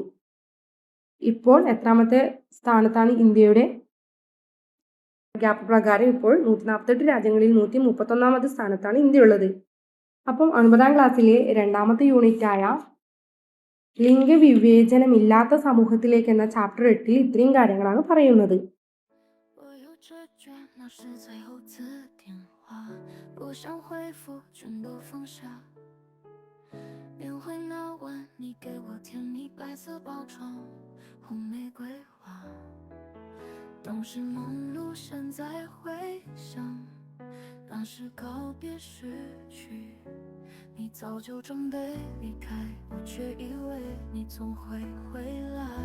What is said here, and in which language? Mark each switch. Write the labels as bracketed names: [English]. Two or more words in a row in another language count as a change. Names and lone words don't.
[Malayalam] ഇപ്പോൾ എത്രാമത്തെ സ്ഥാനത്താണ് ഇന്ത്യയുടെ ഗ്യാപ്പ് പ്രകാരം? ഇപ്പോൾ 148 രാജ്യങ്ങളിൽ 131ാമത്തെ സ്ഥാനത്താണ് ഇന്ത്യ ഉള്ളത്. അപ്പം 9ാം ക്ലാസ്സിലെ 2ാമത്തെ യൂണിറ്റായ ലിംഗവിവേചനമില്ലാത്ത സമൂഹത്തിലേക്ക് എന്ന ചാപ്റ്റർ 8 ഇത്രയും കാര്യങ്ങളാണ് പറയുന്നത്. [Chinese] 当时梦路，现在回想，当时告别失去，你早就准备离开，我却以为你总会回来。